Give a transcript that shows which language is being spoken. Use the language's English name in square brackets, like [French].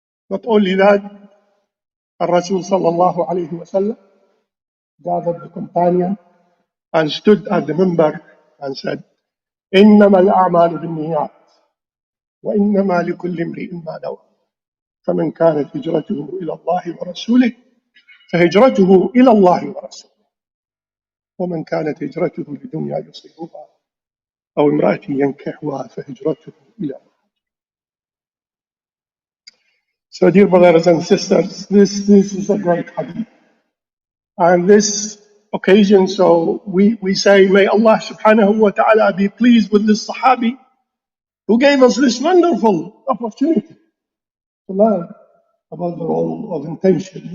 [English] Not only that, Rasul sallallahu alayhi wa sallam gathered the companion and stood at the minbar and said, [Arabic] إِنَّمَا الْأَعْمَالُ بِالنِّيَّاتِ وَإِنَّمَا لِكُلِّ امْرِئٍ مَا نَوَى. فمن كانت هجرته إلى الله ورسوله فهجرته إلى الله ورسوله، ومن كانت هجرته لدنيا يصيبها أو امرأة ينكحها فهجرته إلى الله. [English] So dear brothers and sisters, this is a great hadith. And this occasion, so we say, may Allah subhanahu wa ta'ala be pleased with this Sahabi who gave us this wonderful opportunity to learn about the role of intention.